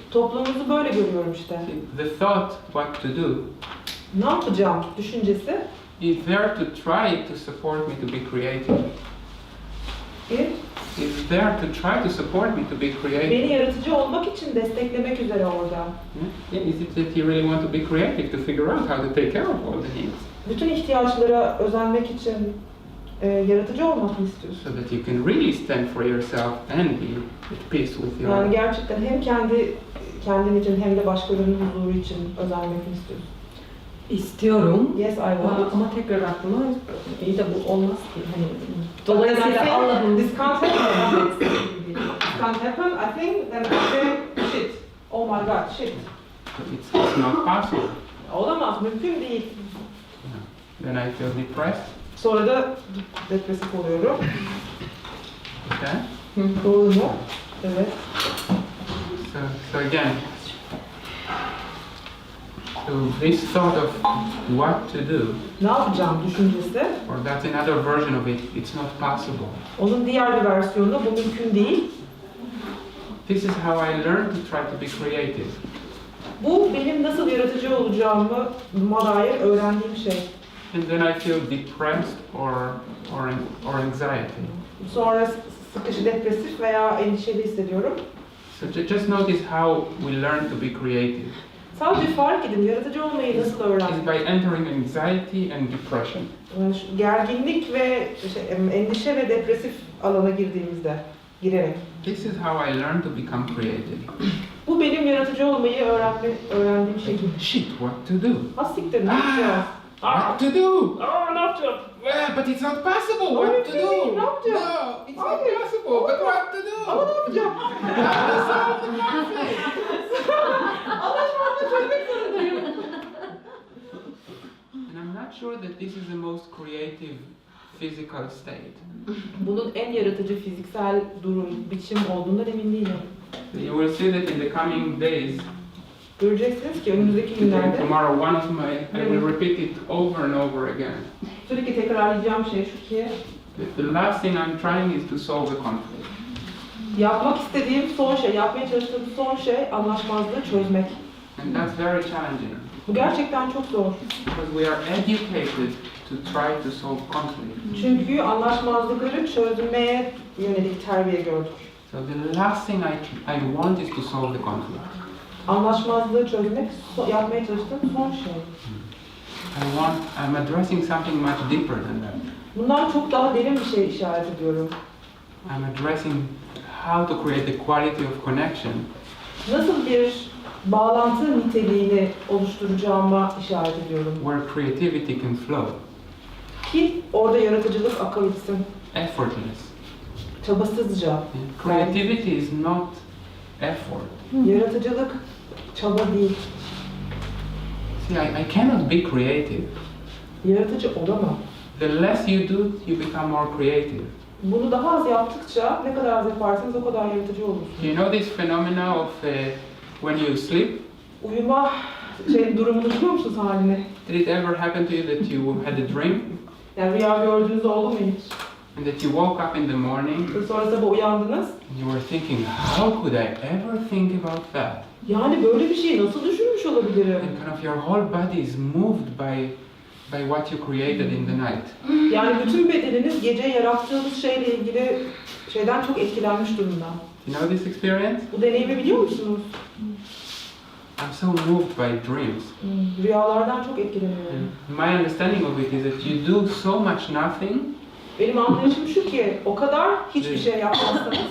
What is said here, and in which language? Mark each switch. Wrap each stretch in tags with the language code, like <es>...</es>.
<tr>Toplumumuzu böyle görüyorum işte.</tr> <en>The thought what to do</en> <tr>Ne yapacağım düşüncesi</tr> <en>is there to try to support me to be creative. Is there to try to support me to be creative.</en> <tr>beni yaratıcı olmak için desteklemek üzere orada.</tr> <en>Yeah, is it that you really want to be creative to figure out how to take care of all the needs?</en> <tr>Bütün ihtiyaçlara özenmek için yaratıcı olmak mı istiyorsun?</tr> <en>So that you can really stand for yourself and be at peace with your</en> <tr>Yani gerçekten hem kendin için hem de başkalarının huzuru için özenmek mi istiyorsun? İstiyorum.</tr> <en>Yes, I want.</en> <tr>Ama tekrar aklıma iyi de bu olmaz ki. Hani, Dolayısıyla dolayısıyla Allah'ın</tr> <en>this can't happen. This can't happen. I think then I say shit. Oh my god, shit. It's not possible.</en> <tr>Olamaz, mümkün değil.</tr> <en>Then I feel depressed.</en> <tr>Sonra da depresif oluyorum.</tr> <en>Okay?</en> <tr>Doğru mu? Evet.</tr> <en>So again, so this thought of what to do,</en> <tr>Ne yapacağım düşüncesi.</tr> <en>or that's another version of it, it's not possible.</en> <tr>Onun diğer bir versiyonu bu mümkün değil.</tr> <en>This is how I learned to try to be creative.</en> <tr>Bu benim nasıl yaratıcı olacağıma dair öğrendiğim şey.</tr> <en>And then I feel depressed or anxiety.</en> <tr>Sonra sıkıcı, depresif veya endişeli hissediyorum.</tr> <en>So just notice how we learn to be creative.</en> <tr>Sadece fark edin, yaratıcı olmayı nasıl</tr> <en>It's</en> <tr>öğrendim?</tr> <en>by entering anxiety and depression.</en> <tr>Gerginlik ve endişe ve depresif alana girerek.</tr> <en>This is how I learned to become creative.</en> <tr>Bu benim yaratıcı olmayı öğrendiğim şekil.</tr> <en>Shit, what to do?</en> <tr>Ha siktir, ne yapacağız?</tr> <en>What to do?</en> <tr>Ne yapacağız?</tr> <en>Well, but it's not possible.</en> <tr>Ama</tr> <en>What</en> <tr>mümkün</tr> <en>to do?</en> <tr>değil, ne yapacağız?</tr> <en>No, it's not</en> <tr>Hayır.</tr> <en>possible. But what to do?</en> <tr>Ama ne yapacağım?</tr> <en>How to solve the conflict?</en> <tr>Anlaşmazlığı çözmek zorundayım.</tr> <en>And I'm not sure that this is the most creative physical state.</en> <tr>Bunun en yaratıcı fiziksel durum, biçim olduğundan emin değilim.</tr> <en>You will see that in the coming days,</en> <tr>Göreceksiniz ki önümüzdeki</tr> <en>today,</en> <tr>günlerde</tr> <en>tomorrow, one of my, I will repeat it over and over again.</en> <tr>sürekli tekrarlayacağım şey şu ki</tr> <en>The last thing I'm trying is to solve the conflict.</en> <tr>yapmak istediğim son şey, yapmaya çalıştığım son şey anlaşmazlığı çözmek.</tr> <en>And that's very challenging</en> <tr>Bu gerçekten çok zor.</tr> <en>because we are educated to try to solve conflict.</en> <tr>Çünkü anlaşmazlıkları çözmeye yönelik terbiye gördük.</tr> <en>So the last thing I want is to solve the conflict.</en> <tr>Anlaşmazlığı çözmek yapmaya çalıştığım son şey.</tr> <en>I'm addressing something much deeper than that.</en> <tr>Bundan çok daha derin bir şey işaret ediyorum.</tr> <en>I'm addressing how to create the quality of connection</en> <tr>Nasıl bir bağlantı niteliğini oluşturacağıma işaret ediyorum.</tr> <en>where creativity can flow,</en> <tr>Ki orada yaratıcılık akabilsin.</tr> <en>effortless.</en> <tr>Çabasızca.</tr> <en>Creativity is not effort.</en> <tr>Yaratıcılık çaba değil.</tr> <en>See, I cannot be creative.</en> <tr>Yaratıcı olamam.</tr> <en>The less you do, you become more creative.</en> <tr>Bunu daha az yaptıkça ne kadar az yaparsanız o kadar yaratıcı olursunuz.</tr> <en>You know this phenomena of when you sleep?</en> <tr>Uyuma durumunu biliyor musunuz halini?</tr> <en>Did it ever happen to you that you had a dream</en> <tr>Yani rüya gördüğünüz oldu mu hiç?</tr> <en>and that you woke up in the morning</en> <tr>Sonra sabah uyandınız.</tr> <en>and you were thinking, how could I ever think about that?</en> <tr>Yani böyle bir şeyi nasıl düşünmüş olabilirim?</tr> <en>And kind of your whole body is moved by what you created in the night.</en> <tr>Yani bütün bedeniniz gece yarattığınız şeyle ilgili şeyden çok etkilenmiş durumda.</tr> <en>You know this experience?</en> <tr>Bu deneyimi biliyor musunuz?</tr> <en>I'm so moved by dreams.</en> <tr>Rüyalardan çok etkileniyorum.</tr> <en>My understanding of it is that you do so much nothing</en> <tr>Benim anlayışım şu ki o kadar hiçbir şey yapmazsanız</tr>